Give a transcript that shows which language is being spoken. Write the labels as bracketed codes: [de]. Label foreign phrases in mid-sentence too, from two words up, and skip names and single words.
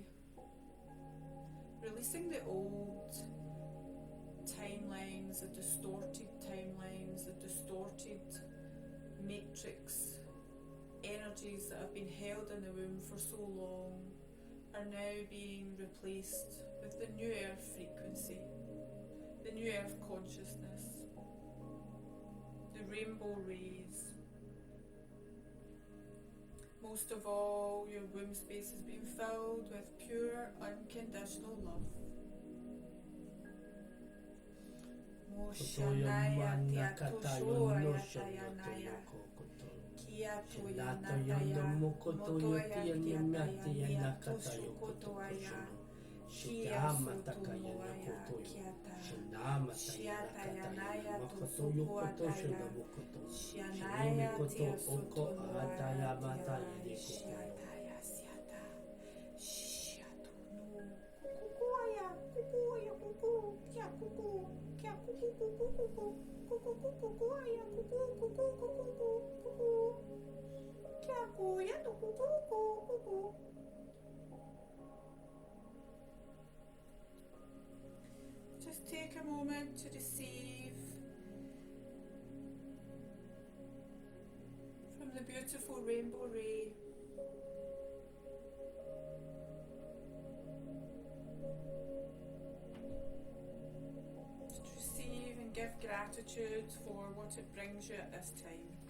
[en] Releasing the old timelines, the distorted timelines, the distorted matrix energies that have been held in the womb for so long are now being replaced with the new earth frequency. The new earth consciousness, the rainbow rays. Most of all, your womb space has been filled with pure, unconditional love. Moshanaya tiatoshoaya tayanaya. Kiatoya nataya. Motoya kiataya niatoshokotoaya. Kia sotomoaya kiata. Shiataya tosukoataya. Shianaya tia sotomoaya shiataya siata. Shiatono. Kukuaya, kukuaya, kuku. Kia kuku. Kia kuku kuku kuku. Kuku kukuaya, kuku kuku kuku kuku. Kia kuya to kuku kuku. Just take a moment to receive from the beautiful rainbow ray. Just receive and give gratitude for what it brings you at this time.